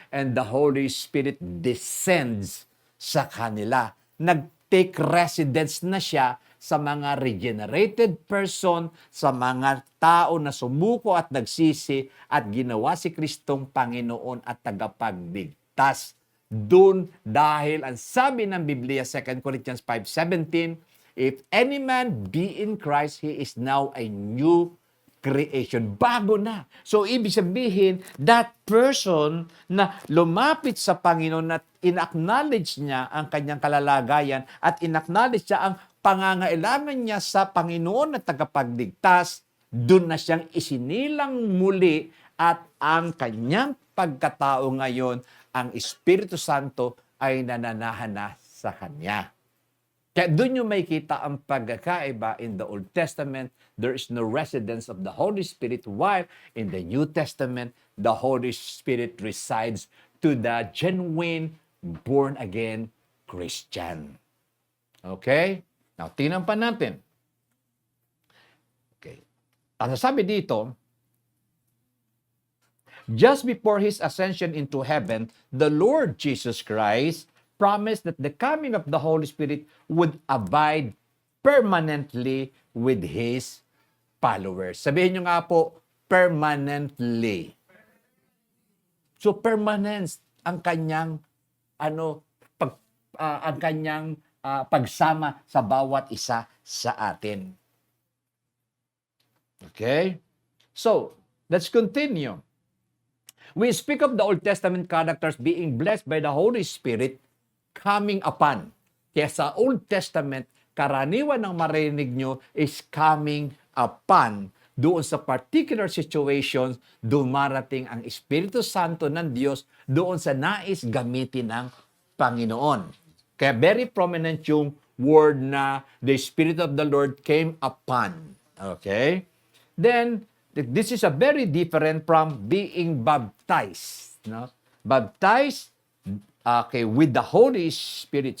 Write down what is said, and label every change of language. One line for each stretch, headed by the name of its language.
English: And the Holy Spirit descends
Filipino: sa kanila. Nag-take residence na siya sa mga regenerated person, sa mga tao na sumuko at nagsisi at ginawa si Kristong Panginoon at tagapagligtas. Doon dahil ang sabi ng Biblia,
English: 2 Corinthians 5:17, if any man be in Christ, he is now a new creation.
Filipino: Bago na. So, ibig sabihin,
English: that person
Filipino: na lumapit sa Panginoon at in-acknowledge niya ang kanyang kalalagayan at in-acknowledge niya ang pangangailangan niya sa Panginoon na tagapagligtas, doon na siyang isinilang muli at ang kanyang pagkatao ngayon, ang Espiritu Santo ay nananahan na sa kanya. Kaya doon yung may kita ang pagkakaiba.
English: In the Old Testament, there is no residence of the Holy Spirit, while in the New Testament, the Holy Spirit resides to the genuine, born-again Christian. Okay?
Filipino: Now, tingnan pa natin. Okay. Ang sabi dito,
English: just before His ascension into heaven, the Lord Jesus Christ promised that the coming of the Holy Spirit would abide permanently with His followers.
Filipino: Sabihin nyo nga po, permanently. So, permanence ang kanyang, ang kanyang pagsama sa bawat isa sa atin.
English: Okay? So, let's continue. We speak of the Old Testament characters being blessed by the Holy Spirit coming upon.
Filipino: Kaya sa Old Testament, karaniwan ng marinig nyo
English: is coming upon.
Filipino: Doon sa particular situations, dumarating ang Espiritu Santo ng Diyos doon sa nais gamitin ng Panginoon.
English: Kaya very prominent
Filipino: yung word na
English: the Spirit of the Lord came upon. Okay? Then, this is a very different from being baptized. No? Baptized, okay, with the Holy Spirit.